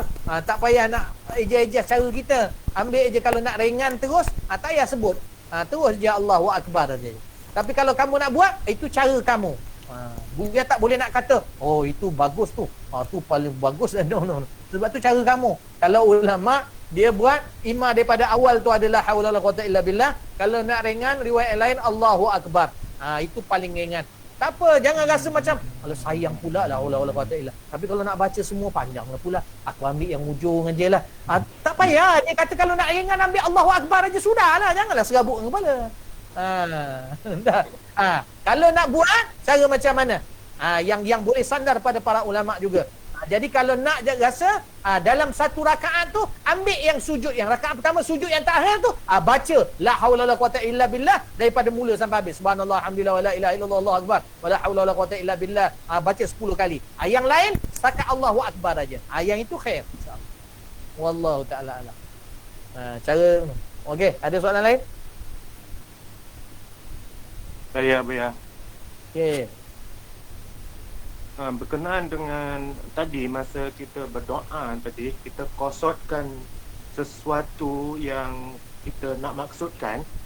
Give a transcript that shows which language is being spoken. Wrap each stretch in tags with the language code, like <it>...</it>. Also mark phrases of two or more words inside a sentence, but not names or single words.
<ms>Tak payah nak eja-eja cara kita. Ambil aja kalau nak ringan terus, tak payah sebut. Terus je</ms> <ar>الله أكبر</ar> <ms>aja. Tapi kalau kamu nak buat, itu cara kamu. Buya tak boleh nak kata, oh itu bagus tu. Tu paling bagus. No. Sebab tu cara kamu. Kalau ulama dia buat imam daripada awal tu adalah</ms> <ar>حول ولا قوة إلا بالله.</ar> <ms>Kalau nak ringan, riwayat lain</ms> <ar>الله أكبر.</ar> <ms>Itu paling ringan. Tak apa, jangan rasa macam alah sayang pula lah Allah kata ilah. Tapi kalau nak baca semua panjang lah pula. Aku ambil yang ujung aja lah. Tak payah. Dia kata kalau nak ringan ambil</ms> <ar>الله أكبر</ar> <ms>aja sudah lah. Janganlah serabut dengan kepala. Kalau nak buat cara macam mana? Yang boleh sandar pada para ulama juga. Jadi kalau nak rasa dalam satu rakaat tu ambil yang sujud yang rakaat pertama, sujud yang terakhir tu baca</ms> <ar>لا حول ولا قوة إلا بالله</ar> <ms>daripada mula sampai habis.</ms> <ar>سبحان الله الحمد لله ولا إله إلا الله الله أكبر ولا حول ولا قوة إلا بالله.</ar> <ms>Baca 10 kali. Yang lain setakat</ms> <ar>الله أكبر</ar> <ms>aja. Yang itu khair insya-Allah.</ms> <ar>والله تعالى أعلم.</ar> <ms>Cara okey, ada soalan lain? Saya Buya. Okey. Berkenaan dengan tadi masa kita berdoa tadi, kita kosotkan sesuatu yang kita nak maksudkan.</ms>